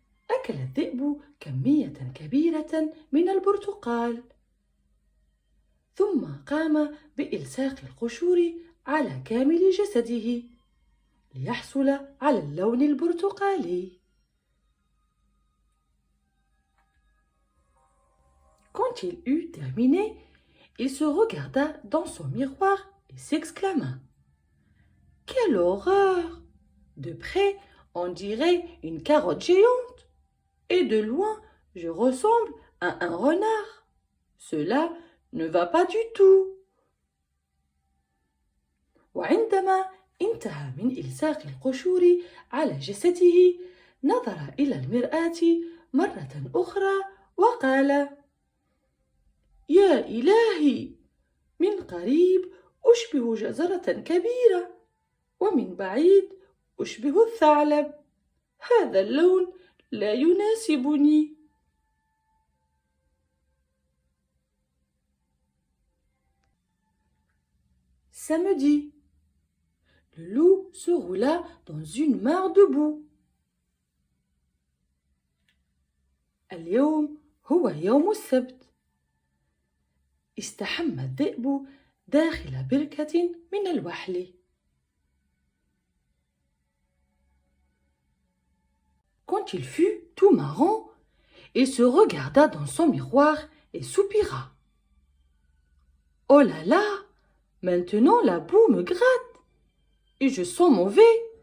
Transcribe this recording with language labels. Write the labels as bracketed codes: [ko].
[ar] أكل الذئب كمية كبيرة من البرتقال، ثم قام بإلصاق القشور على كامل جسده ليحصل على اللون البرتقالي. [fr] Quand il eut terminé, il se regarda dans son miroir et s'exclama: Quelle horreur! De près, on dirait une carotte géante, et de loin, je ressemble à un renard. Cela ne va pas du tout. [ar] وعندما انتهى من إلصاق القشور على جسده، نظر إلى المرآة مرة أخرى وقال: يا إلهي، من قريب أشبه جزرة كبيرة، ومن بعيد أشبه الثعلب. هذا اللون لا يناسبني. [fr] Samedi, le loup se roula dans une mare de boue. [ar] اليوم هو يوم السبت. استحمى الذئب داخل بركة من الوحل. [fr] Quand il fut tout marrant, il se regarda dans son miroir et soupira. Oh là là, maintenant la boue me gratte et je sens mauvais.